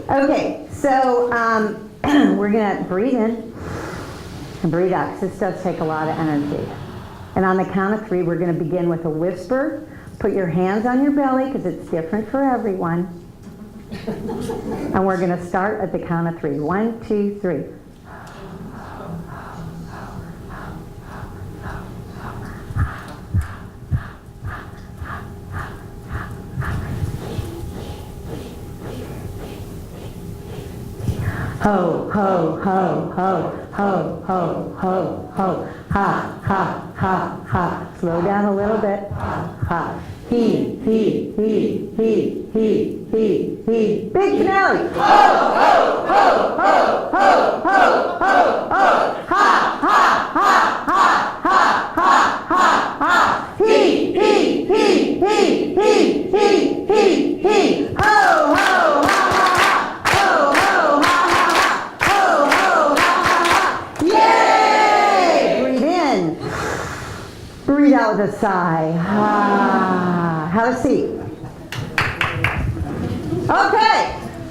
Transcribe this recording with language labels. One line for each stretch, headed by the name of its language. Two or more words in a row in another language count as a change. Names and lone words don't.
English: Okay, so we're going to breathe in and breathe out, because this does take a lot of energy. And on the count of 3, we're going to begin with a whisper. Put your hands on your belly, because it's different for everyone. And we're going to start at the count of 3. 1, 2, 3. Ho, ho, ho, ho, ho, ho, ho, ho, ha, ha, ha, ha. Slow down a little bit. Ha. He, he, he, he, he, he, he. Big finale. Ho, ho, ho, ho, ho, ho, ho, ho. Ha, ha, ha, ha, ha, ha, ha, ha. He, he, he, he, he, he, he, he. Ho, ho, ha, ha. Breathe out with a sigh. Ah, have a seat. Okay.